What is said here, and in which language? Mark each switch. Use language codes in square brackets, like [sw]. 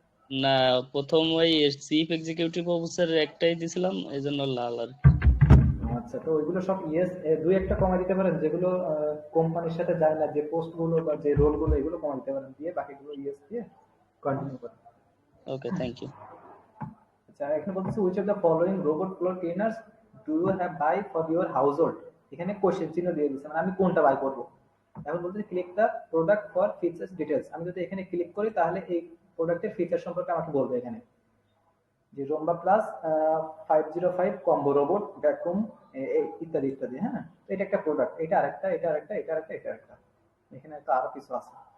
[bn] না, প্রথম ওই চিফ এক্সিকিউটিভ অফিসার একটাই দিছিলাম, এই জন্য লাল আর কি। আচ্ছা, তো ওইগুলো সব ইয়েস, দুই একটা কমা দিতে পারেন, যেগুলো কোম্পানির সাথে যায় না, যে পোস্ট গুলো বা যে রোল গুলো, এগুলো কমা দিতে পারেন, দিয়ে বাকিগুলো ইয়েস দিয়ে কন্টিনিউ করেন। ওকে, থ্যাংক ইউ। আচ্ছা, এখানে বলতেছে [en] which of the following robot floor cleaners do you have buy for your household। [bn] এখানে কোশ্চেন চিহ্ন দিয়ে দিচ্ছে, মানে আমি কোনটা বাই করব। এখন বলতেছে [en] Click the product for features details. [bn] আমি যদি এখানে ক্লিক করি তাহলে এই প্রোডাক্টের ফিচার সম্পর্কে আমাকে বলবে এখানে, যে রোম্বা প্লাস 505 কম্বো রোবট ভ্যাকুম ইত্যাদি ইত্যাদি। হ্যাঁ, তো এটা একটা প্রোডাক্ট, এটা আরেকটা, এটা আরেকটা, এটা আরেকটা, এটা আরেকটা, এখানে তো আরো কিছু আছে।